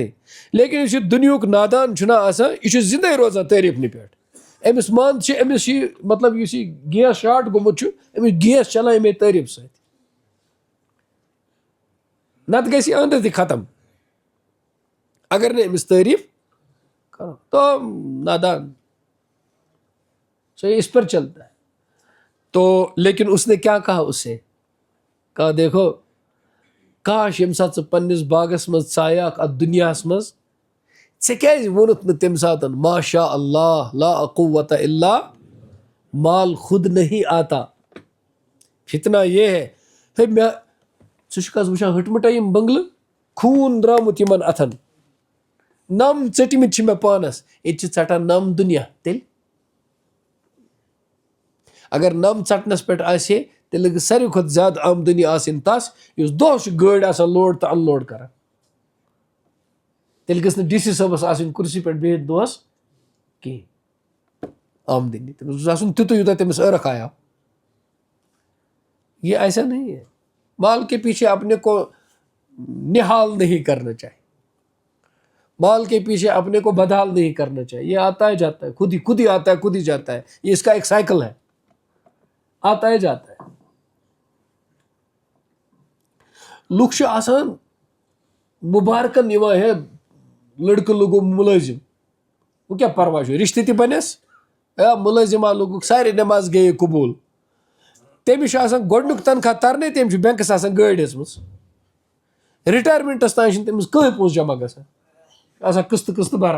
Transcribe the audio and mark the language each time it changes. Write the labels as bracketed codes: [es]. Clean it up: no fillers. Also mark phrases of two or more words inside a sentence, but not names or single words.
[ks] لیکن یُس یہِ دُنیہُک نادان چھُنہ آسان یہِ چھُ زِندَے روزان تعریفنہِ پٮ۪ٹھ. أمِس مان چھِ أمِس چھِ مطلب یُس یہِ گیس شاٹ گوٚمُت چھُ أمِس گیس چلان اَمے تعریف سۭتۍ, نتہٕ گژھِ یہِ أنٛدرٕ تہِ ختم اگر نہٕ أمِس تعریف کرو. [ur] تو نادان سو اس پر چلتا ہے. تو لیکن اس نے کیا کہا, اس سے کہا دیکھو کاش [ks] ییٚمہِ ساتہٕ ژٕ پنٛنِس باغس منٛز ژایاکھ اَتھ دُنیاہس منٛز ژےٚ کیٛازِ ووٚنُتھ نہٕ تَمہِ ساتہٕ [ar] ماشاء اللہ لا قوت الا, [ur] مال خود نہیں آتا. فتنہ یہ ہے [ks] مےٚ ژٕ چھُکھ حظ وٕچھان ہٕٹمٕٹے یِم بنگلہٕ, خوٗن درٛامُت یِمن اَتھن, نم ژٔٹمٕتۍ چھِ مےٚ پانس, ییٚتہِ چھِ ژٹان نم دُنیا. تیٚلہِ اگر نم ژٹنس پٮ۪ٹھ آسہِ ہے تیٚلہِ گٔژھ ساروی کھۄتہٕ زیادٕ آمدٔنی آسٕنۍ تس یُس دۄہس چھُ گٲڑۍ آسان لوڈ تہٕ ان لوڈ کران. تیٚلہِ گٔژھ نہٕ ڈی سی صٲبس آسٕنۍ کُرسی پٮ۪ٹھ بِہِتھ دۄہس کِہیٖنۍ آمدٔنی, تٔمِس گوٚژھ آسُن تیُتُے یوٗتاہ تٔمِس ٲرکھ آیاو. [ur] یہ ایسا نہیں ہے. مال کے پیچھے اپنے کو نہال نہیں کرنا چاہیے, مال کے پیچھے اپنے کو بدحال نہیں کرنا چاہیے. یہ آتا ہے جاتا ہے, خود ہی آتا ہے خود ہی جاتا ہے. یہ اس کا ایک سائیکل ہے, آتا ہے جاتا ہے. [ks] لُکھ چھِ آسان مُبارکن یِوان ہے لڑکہٕ لوٚگُم مُلٲزِم, وۄنۍ کیٛاہ پرواے چھُ رِشتہٕ تہِ بنٮ۪س, مُلٲزِما لوٚگُکھ سارے نٮ۪ماز گٔیے قبوٗل. تٔمِس چھُ آسان گۄڈنیُک تنخواہ ترنٕے تٔمۍ چھُ بینکس آسان گٲڑۍ ہیژمٕژ, رِٹایرمنٹس تانۍ چھِنہٕ تٔمِس کٕہٕنۍ پونٛسہٕ جمع گژھان, آسان قٕسطہٕ بران.